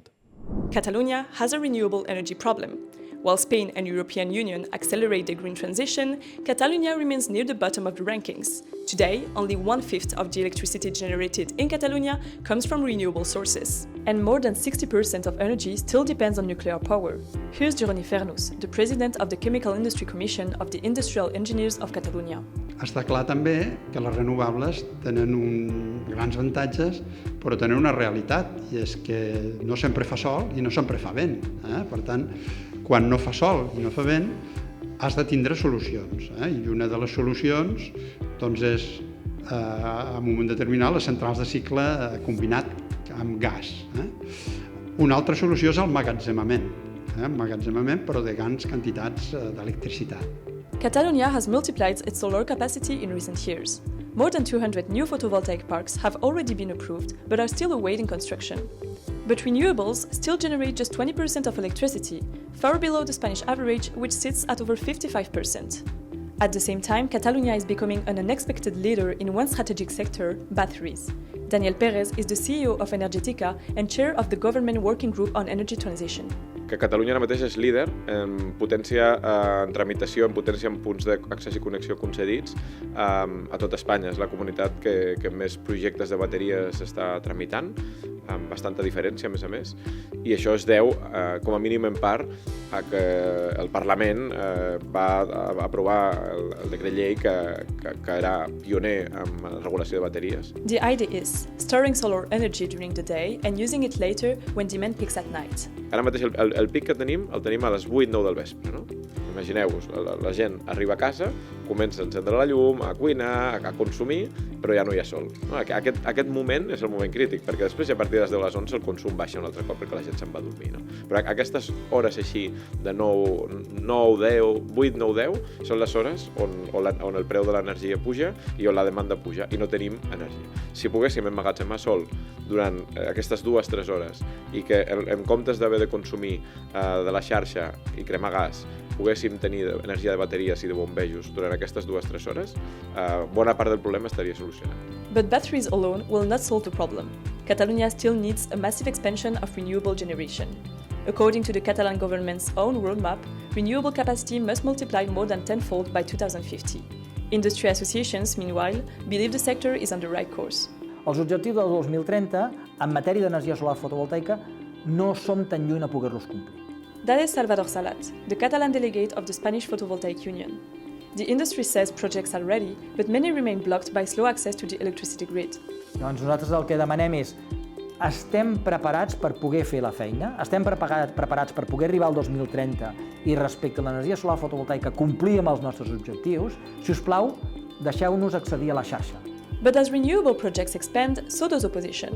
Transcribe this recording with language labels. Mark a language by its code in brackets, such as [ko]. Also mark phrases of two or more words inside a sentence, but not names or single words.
[en] Catalonia has a renewable energy problem. While Spain and European Union accelerate the green transition, Catalonia remains near the bottom of the rankings. Today, only 1/5 of the electricity generated in Catalonia comes from renewable sources. And more than 60% of energy still depends on nuclear power. Here's Jeroni Fernus, the president of the Chemical Industry Commission of the Industrial Engineers of Catalonia. [ca] Està clar també que les renovables tenen grans avantatges, però tenen una realitat, i és que no sempre fa sol i no sempre fa vent. Per tant, quan no fa sol i no fa vent, has de tindre solucions. I una de les solucions doncs, és, en un moment determinat, les centrals de cicle combinat amb gas. Una altra solució és el emmagatzemament, però de grans quantitats d'electricitat. [en] Catalonia has multiplied its solar capacity in recent years. More than 200 new photovoltaic parks have already been approved, but are still awaiting construction. But renewables still generate just 20% of electricity, far below the Spanish average, which sits at over 55%. At the same time, Catalonia is becoming an unexpected leader in one strategic sector, batteries. Daniel Pérez is the CEO of Energética and chair of the government working group on energy transition. [ca] Que Catalunya ara mateix és líder en potència, en tramitació, en potència en punts d'accés i connexió concedits a tot Espanya. És la comunitat que més projectes de bateries està tramitant, amb bastanta diferència, a més. I això es deu, com a mínim en part, a que el Parlament va aprovar el decret llei que era pioner en la regulació de bateries. [en] The idea is storing solar energy during the day and using it later when demand peaks at night. [ca] Ara mateix el pic que tenim el tenim a les 8-9 del vespre, no? Imagineu-vos, la gent arriba a casa, comença a encendre la llum, a cuinar, a consumir, però ja no hi ha sol. Aquest moment és el moment crític, perquè després, a partir de les 10 a les 11, el consum baixa un altre cop perquè la gent se'n va a dormir. No? Però aquestes hores així, de 8, 9, 10, són les hores on el preu de l'energia puja i on la demanda puja, i no tenim energia. Si poguéssim emmagatzemar sol durant aquestes 2-3 hores i que en comptes d'haver de consumir de la xarxa i cremar gas, poguéssim tenir energia de bateries i de bombejos durant aquestes 2-3 hores, bona part del problema estaria solucionat. [en] But batteries alone will not solve the problem. Catalonia still needs a massive expansion of renewable generation. According to the Catalan government's own roadmap, renewable capacity must multiply more than tenfold by 2050. Industry associations, meanwhile, believe the sector is on the right course. [ca] Els objectius del 2030, en matèria d'energia solar fotovoltaica, no som tan lluny a poder-los complir. [en] That is Salvador Salat, the Catalan delegate of the Spanish Photovoltaic Union. The industry says projects are ready, but many remain blocked by slow access to the electricity grid. [ca] Doncs nosaltres el que demanem és: estem preparats per poder fer la feina? Estem preparats per poder arribar al 2030 i respecte a l'energia solar fotovoltaica complir amb els nostres objectius? Si us plau, deixeu-nos accedir a la xarxa. [en] But as renewable projects expand, so does opposition.